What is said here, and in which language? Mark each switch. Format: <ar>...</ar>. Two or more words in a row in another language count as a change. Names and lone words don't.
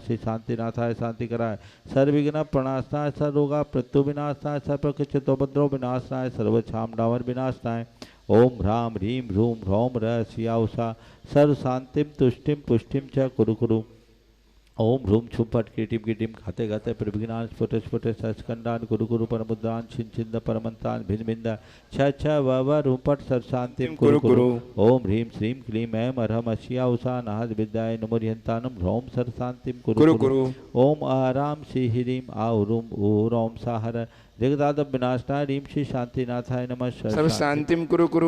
<sa>श्री शांतिनाथाय शांति कराय सर्वविघ्न प्रणाशनाय सर्वरोगा मृत्यु विनाशनाय सर्वकृच्छितोपद्रव विनाशनाय सर्वक्षाम डावर विनाशनाय। ओम ह्रां ह्रीं ह्रूं ह्रौं रः शिया उषा सर्व शांतिम तुष्टिम पुष्टिम च कुरु कुरु। ओम ह्रूम छुम फट कीटिम कीटिम खाते खाते प्रविघ्नान स्फुट स्फुट सस्कंडान गुरु गुरु परमुद्रान छिन छिंद परमंतान भिन्न भिंद छ छ व रूम पट सर्व शांतिम कुरु कुरु। ओम ह्रीं श्रीं क्लीं ऐं अरहम अशिया उषा नाहद विद्याय नमो ह्रियंतानम ह्रौम सर्व शांतिम कुरु कुरु। ओम आराम श्री ह्रीं आहुरूम ऊरौम साहर जगदादब विनाशनाय ह्रीं श्री शांतिनाथाय नमः। सर्व शांतिम कुरु कुरु।</sa>